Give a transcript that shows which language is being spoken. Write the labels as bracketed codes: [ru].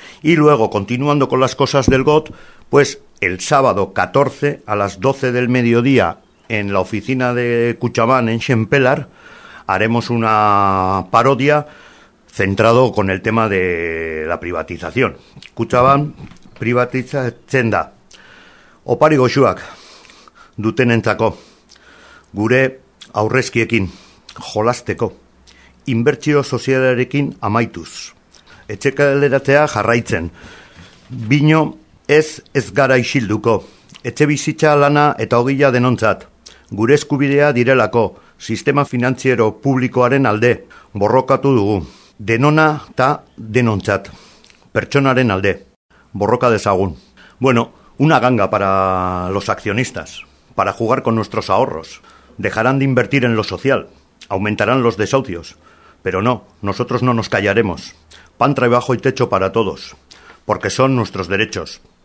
[es] Y luego, continuando con las cosas del GOT, pues el sábado 14 a las 12 del mediodía en la oficina de Kutxabank en Xempelar haremos una parodia centrado con el tema de la privatización. [eu] Kutxabank privatizatzen da. Opari goxuak dutenentzako, gure aurrezkiekin jolasteko, inbertsio sozialarekin amaituz, etxekaleratzea jarraitzen, bino ez gara isilduko, etxe bizitza lana eta ogila denontzat, gure eskubidea direlako, sistema finantziero publikoaren alde, borrokatu dugu, denona ta denontzat, pertsonaren alde, borroka dezagun. [es] Bueno, una ganga para los accionistas, para jugar con nuestros ahorros, dejarán de invertir en lo social, aumentarán los desahucios, pero no, nosotros no nos callaremos. Pan, trabajo y techo para todos, porque son nuestros derechos.